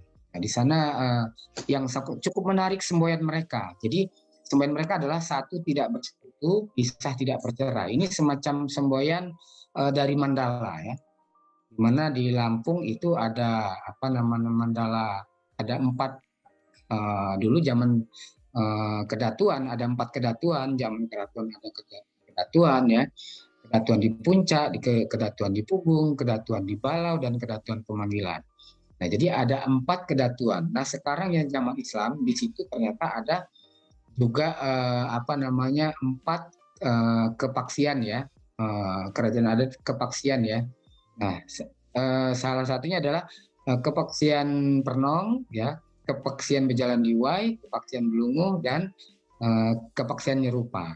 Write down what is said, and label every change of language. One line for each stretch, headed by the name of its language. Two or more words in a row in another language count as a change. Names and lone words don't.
Indonesian: Nah, di sana yang cukup menarik semboyan mereka. Jadi semboyan mereka adalah satu tidak bersekutu, pisah tidak bercerai. Ini semacam semboyan dari Mandala ya. Di mana di Lampung itu ada apa namanya Mandala, ada 4 dulu zaman kedatuan, ada 4 kedatuan, zaman kedatuan ada kedatuan ya. Kedatuan di Puncak, kedatuan di Pugung, kedatuan di Balau, dan kedatuan Pemanggilan. Nah, jadi ada 4 kedatuan. Nah, sekarang yang zaman Islam di situ ternyata ada juga apa namanya 4 kepaksian ya, kerajaan adat kepaksian ya. Nah, salah satunya adalah kepaksian Pernong ya, kepaksian Bejalan Diwai, kepaksian Belunguh, dan kepaksian Nyerupa.